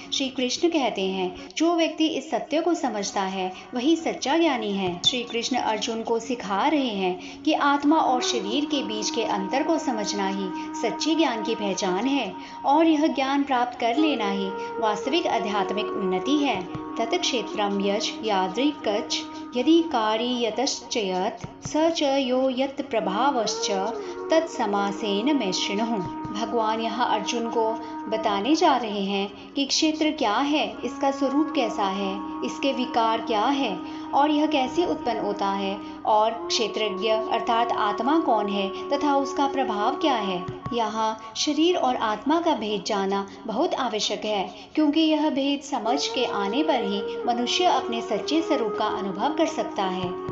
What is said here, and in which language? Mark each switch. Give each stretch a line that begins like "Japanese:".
Hindi: श्री कृष्ण कहते हैं जो व्यक्ति इस सत्य को समझता है वही सच्चा ज्ञानी है। श्री कृष्ण अर्जुन को सिखा रहे हैं कि आत्मा और शरीर के बीच के अंतर को समझना ही सच्चे ज्ञान की पहचान है और यह ज्ञान प्राप्त कर लेना ही वास्तविक आध्यात्मिक उन्नति है।
Sanskrit: तत्क्षेत्रं यच् यादृक्कच् यदि कार्यतश्चयत् स च यो यत् प्रभावश्च तत्समासेन मे शृणुः।
Hindi: भगवान यहाँ अर्जुन को बताने जा रहे हैं कि क्षेत्र क्या है, इसका स्वरूप कैसा है, इसके विकार क्या है और यह कैसे उत्पन्न होता है, और क्षेत्रज्ञ अर्थात आत्मा कौन है तथा उसका प्रभाव क्या है। यहाँ शरीर और आत्मा का भेद जानना बहुत आवश्यक है, क्योंकि यह भेद समझ के आने पर ही मनुष्य अपने सच्चे स्वरूप का अनुभव कर सकता है।